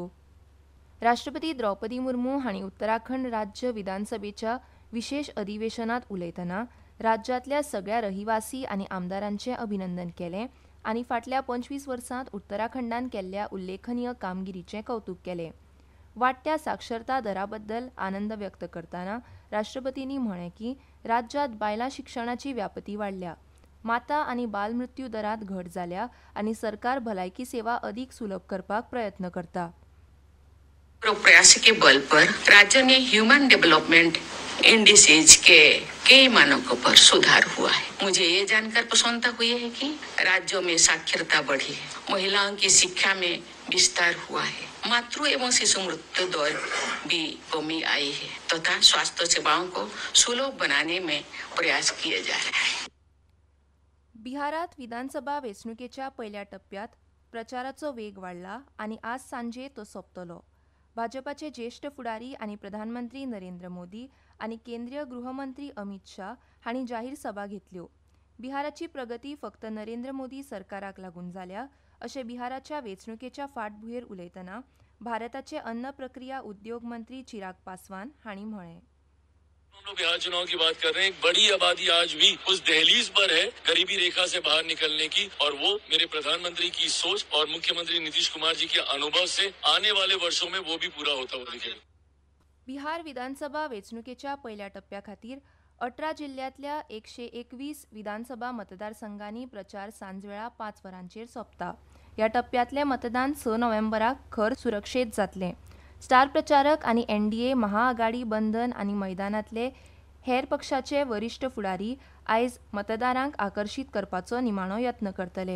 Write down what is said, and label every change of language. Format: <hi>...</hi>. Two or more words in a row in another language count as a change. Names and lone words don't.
<kok>राष्ट्रपती द्रौपदी मुर्मू हांणी उत्तराखंड राज्य विधानसभेच्या विशेष अधिवेशनात उलयतना राज्यांतल्या सगळ्या रहिवासी आनी आमदारांचें अभिनंदन केलें आनी फाटल्या 25 वर्सांत उत्तराखंडान केल्ल्या उल्लेखनीय कामगिरीचें कौतुक केलें. वाडट्या साक्षरता दरा बद्दल आनंद व्यक्त करतना राष्ट्रपतींनी म्हळें की राज्यांत बायलां शिक्षणाची व्यापती वाडल्या, माता आनी बाल मृत्यू दरांत घट जाल्या आनी सरकार भलायकी सेवा अदीक सुलभ करपाक प्रयत्न करता.</kok> <hi>प्रयास के बल पर राज्य ने</hi> <en>human development indices</en> <hi>के कई मानकों पर सुधार हुआ है. मुझे ये जानकर प्रसन्नता हुई है कि राज्यों में साक्षरता बढ़ी है, महिलाओं की शिक्षा में विस्तार हुआ है, मातृ एवं शिशु मृत्यु दर भी कमी आई है तथा स्वास्थ्य सेवाओं को सुलभ बनाने में प्रयास किए जा रहे हैं.</hi> <kok>बिहारात विधानसभा वेंचणुकेच्या पयल्या टप्प्यात प्रचाराचो वेग वाडला आनी आज सांजे तो सोंपतलो. भाजपाचे ज्येष्ठ फुडारी आनी प्रधानमंत्री नरेंद्र मोदी आनी केंद्रीय गृहमंत्री अमित शाह हांणी जाहीर सभा घेतल्यो. बिहाराची प्रगती फक्त नरेंद्र मोदी सरकाराक लागून जाल्या अशें बिहाराच्या वेंचणुकेच्या फाटभुंयेर उलयतना भारताचे अन्न प्रक्रिया उद्योग मंत्री चिराग पासवान हांणी म्हळें.</kok> <hi>हम लोग बिहार चुनाव की बात कर रहे हैं. एक बड़ी आबादी आज भी उस दहलीज पर है गरीबी रेखा से बाहर निकलने की, और वो मेरे प्रधानमंत्री की सोच और मुख्यमंत्री नीतीश कुमार जी के अनुभव से आने वाले वर्षों में वो भी पूरा होता हुआ दिखेगा.</hi> <kok>बिहार विधानसभा वेंचणुकेच्या पयल्या टप्प्या खातीर 18 जिल्ह्यांतल्या 121 विधानसभा मतदारसंघांनी प्रचार सांजवेळा 5 वरांचेर सोंपता. ह्या टप्प्यातलें मतदान 6 नोव्हेंबराक खर सुरक्षेत जातलें. स्टार प्रचारक आनी NDA महाआघाडी बंधन आनी मैदानांतले हेर पक्षाचे वरिश्ठ फुडारी आयज मतदारांक आकर्शीत करपाचो निमाणो यत्न करतले.</kok>